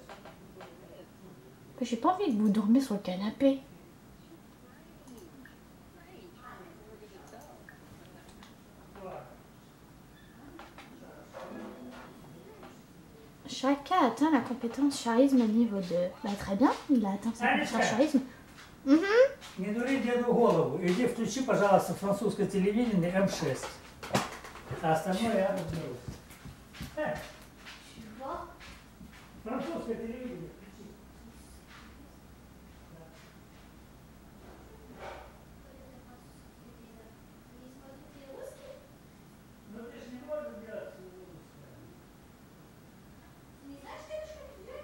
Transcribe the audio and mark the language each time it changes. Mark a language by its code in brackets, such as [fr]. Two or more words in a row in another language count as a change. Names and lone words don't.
[fr] J'ai pas envie que vous dormiez sur le canapé. Chacun atteint la compétence charisme niveau 2. Bah très bien, il a atteint sa compétence charisme. [ru] Не дури деду голову. Иди включи, пожалуйста, французское телевидение М6. А остальное я разберусь. Французское телевидение включи. Ну ты же не можешь делать русское.